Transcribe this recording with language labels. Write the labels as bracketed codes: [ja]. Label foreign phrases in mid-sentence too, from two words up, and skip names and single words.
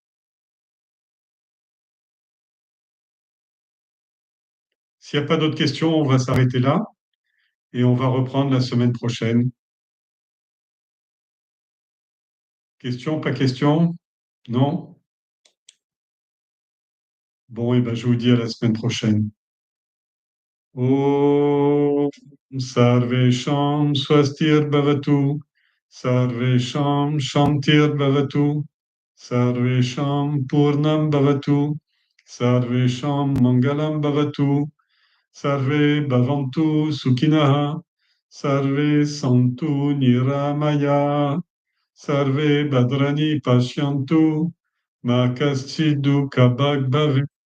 [fr] S'il n'y a pas d'autres questions, on va s'arrêter là et on va reprendre la semaine prochaine. Question, pas question? Non? Bon, et ben, je vous dis à la semaine prochaine. [sa] ॐ सर्वेषां स्वस्तिर्भवतु, सर्वेषां शान्तिर्भवतु, सर्वेषां पूर्णं भवतु, सर्वेषां मङ्गलं भवतु, सर्वे भवन्तु सुखिनः, सर्वे सन्तु निरामयाः, सर्वे भद्राणि पश्यन्तु, मा कश्चिद् दुःख भाग् भवेत्.